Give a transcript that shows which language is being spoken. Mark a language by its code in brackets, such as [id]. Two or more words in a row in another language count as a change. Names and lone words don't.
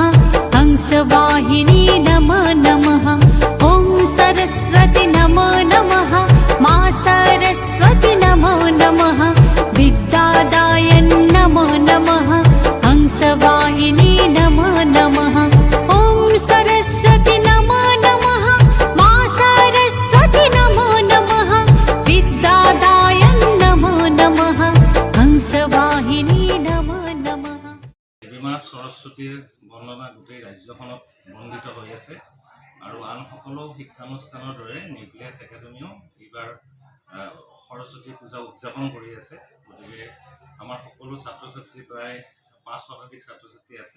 [sa] हंसवाहिनी नमो नमः ॐ सरस्वती नमो नमः मा सरस्वती नमो नमः विद्यादाय नमो नमः हंसवाहिनी नमो नमः ॐ सरस्वती नमो नमः मा सरस्वती नमो नमः विद्यादाय नमो नमः हंसवाहिनी नमो नमः। [as] দেৱীমা সৰস্বতীৰ বন্দনা গোটেই ৰাজ্যখনত বন্দিত হৈ আছে আৰু আন সকলো শিক্ষানুষ্ঠানৰ দৰে নিউক্লিয়াছ একাডেমিও এইবাৰ সৰস্বতী পূজা উদযাপন কৰি আছে। গতিকে আমাৰ সকলো ছাত্ৰ ছাত্ৰী প্ৰায় ৫ শতাধিক ছাত্ৰ ছাত্ৰী আছে।